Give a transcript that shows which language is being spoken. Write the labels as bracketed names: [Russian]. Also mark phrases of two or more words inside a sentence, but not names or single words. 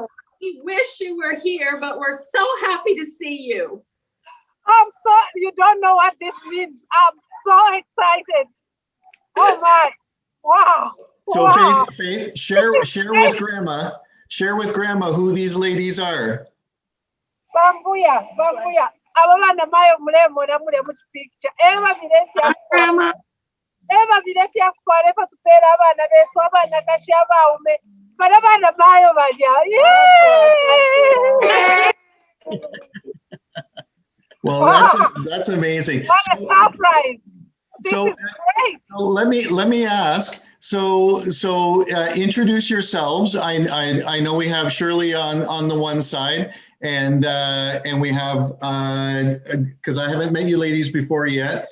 [English] We wish you were here, but we're so happy to see you. You don't know what this means. I'm so excited. Oh my, wow. So wow. Faith, share with Grandma who these ladies are. [Bemba] Bambuya. Abana mayo muremo na mure mu picture. Eva Viletia. Grandma. Eva Viletia kwale pa tupera abana beso abana kashaba ume. Para abana mayo baja. [English] Well, wow. that's amazing. What a surprise. So let me ask. So introduce yourselves. I know we have Shirley on the one side, and we have because I haven't met you ladies before yet.